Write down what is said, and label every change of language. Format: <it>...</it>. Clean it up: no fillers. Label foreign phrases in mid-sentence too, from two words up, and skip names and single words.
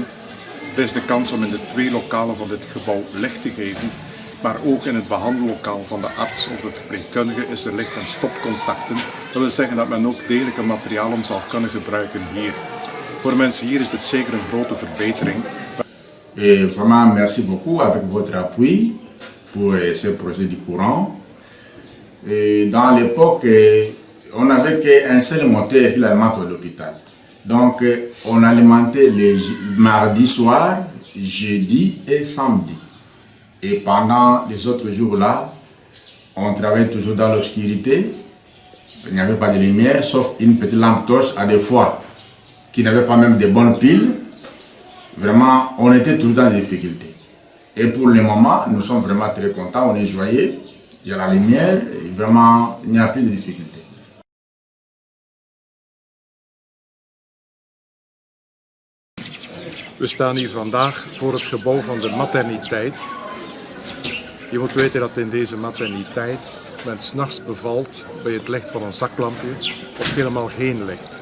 <nl>Er is de kans om in de 2 lokalen van dit gebouw licht te geven, maar ook in het behandellokaal van de arts of de verpleegkundige is er licht- en stopcontacten. Dat wil zeggen dat men ook degelijke materialen zal kunnen gebruiken hier. Voor mensen hier is dit zeker een grote verbetering.</nl> <fr>Et vraiment merci beaucoup avec votre appui pour ce projet du courant. Et dans l'époque, on n'avait qu'un seul moteur qui l'alimente à l'hôpital. Donc on alimentait les mardi soir, jeudi et samedi. Et pendant les autres jours-là, on travaillait toujours dans l'obscurité. Il n'y avait pas de lumière, sauf une petite lampe torche à des fois, qui n'avait pas même de bonnes piles. vraiment, on était toujours dans des difficultés. Et pour le moment, nous sommes vraiment très contents, on est joyeux, il y a la lumière, et vraiment, il n'y a plus de difficultés.</fr> <nl>We staan hier vandaag voor het gebouw van de materniteit. Je moet weten dat in deze materniteit men 's nachts bevalt bij het licht van een zaklampje of helemaal geen licht.</nl>